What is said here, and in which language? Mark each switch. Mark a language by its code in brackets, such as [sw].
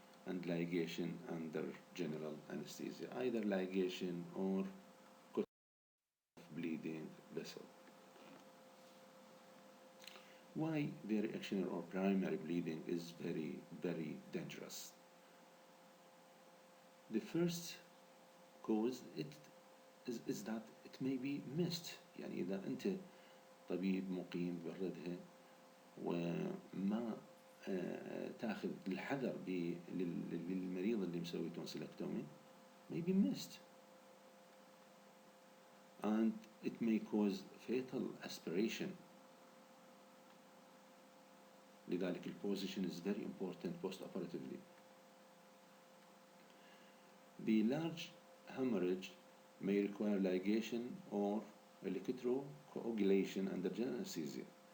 [en] and ligation under general anesthesia, either ligation or cut off bleeding vessel. Why variational or primary bleeding is very, very dangerous? The first cause is that it may be missed. [ar] يعني إذا أنت طبيب مقيم بردها وما تاخذ الحذر للمريض اللي مسوي tonsillectomy, [en] may be missed, and it may cause fatal aspiration. [ar] لذلك [en] position is very important post-operatively. The large hemorrhage may require ligation or electrocoagulation under general anesthesia.